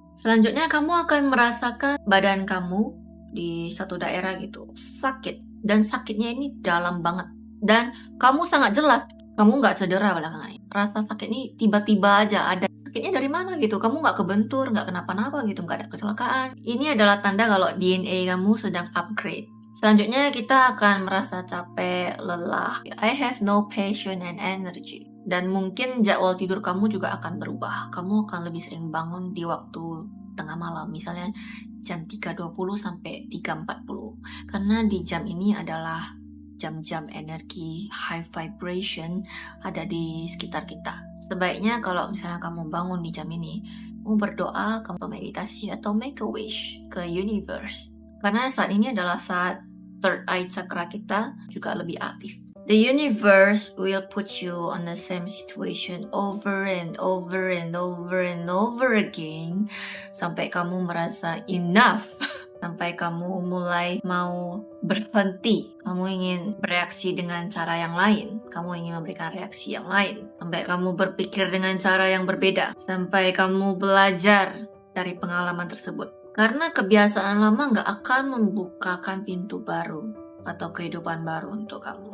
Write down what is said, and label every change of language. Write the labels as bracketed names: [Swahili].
[Indonesian] Selanjutnya, kamu akan merasakan badan kamu di satu daerah gitu sakit, dan sakitnya ini dalam banget. Dan kamu sangat jelas, kamu nggak cedera belakangan ini. Rasa sakit ini tiba-tiba aja ada. Sakitnya dari mana gitu, kamu nggak kebentur, nggak kenapa-napa gitu, nggak ada kecelakaan. Ini adalah tanda kalau DNA kamu sedang upgrade. Selanjutnya kita akan merasa capek, lelah. [English] I have no passion and energy. [Indonesian] Dan mungkin jadwal tidur kamu juga akan berubah. Kamu akan lebih sering bangun di waktu tengah malam, misalnya jam 3.20 sampai 3.40. Karena di jam ini adalah jam-jam energi high vibration ada di sekitar kita. Sebaiknya kalau misalnya kamu bangun di jam ini, kamu berdoa, kamu meditasi, atau [English] make a wish [Indonesian] ke universe. Karena saat ini adalah saat third eye chakra kita juga lebih aktif. [English] The universe will put you on the same situation over and over and over and over again [Indonesian] sampai kamu merasa [English] enough. [Indonesian] Sampai kamu mulai mau berhenti. Kamu ingin bereaksi dengan cara yang lain. Kamu ingin memberikan reaksi yang lain. Sampai kamu berpikir dengan cara yang berbeda. Sampai kamu belajar dari pengalaman tersebut. Karena kebiasaan lama nggak akan membukakan pintu baru atau kehidupan baru untuk kamu.